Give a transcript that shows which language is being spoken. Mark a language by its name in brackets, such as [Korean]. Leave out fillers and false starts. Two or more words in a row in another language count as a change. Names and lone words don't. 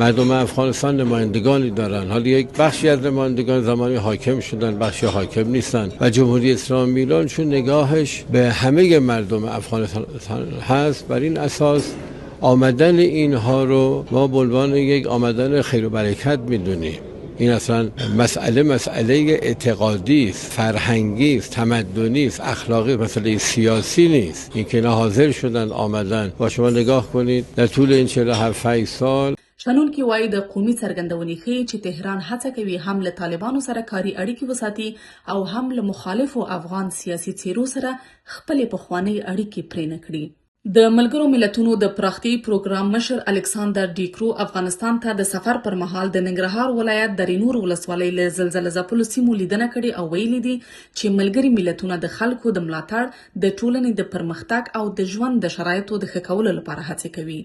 [Persian] مردم افغانستان نمایندگانی دارن، حالا یک بخشی از نمایندگان زمانی حاکم شدن، بخشی حاکم نیستن و جمهوری اسلامی ایران چون نگاهش به همه مردم افغانستان هست، بر این اساس آمدن اینها رو ما به عنوان یک آمدن خیر و برکت میدونیم. این اصلا مسئله اعتقادی است، فرهنگی است، تمدنی است، اخلاقی، مسئله سیاسی نیست. این که اینا حاضر شدن آمدن با شما نگاه کنید در طول این 47 سال. [Pashto] شنونکي وایي د قومي څرګندونې ښیي چې تهران هڅه کوي هم له طالبانو سره کاري اړیکې وساتي او هم له مخالفو افغان سیاسي څیرو سره خپلې پخوانۍ اړیکې پرې نه کړي. د ملګرو ملتونو د پراختیایي پروګرام مشر الکساندر ډیکرو افغانستان ته د سفر پر مهال د ننګرهار ولایت درینور ولسوالۍ له زلزله ځپلو سیمو لیدنه کړې او ویلي دي چې ملګري ملتونه د خلکو د ملاتړ، د ټولنې د پرمختګ او د ژوند د شرایطو د ښه کولو لپاره هڅې کوي.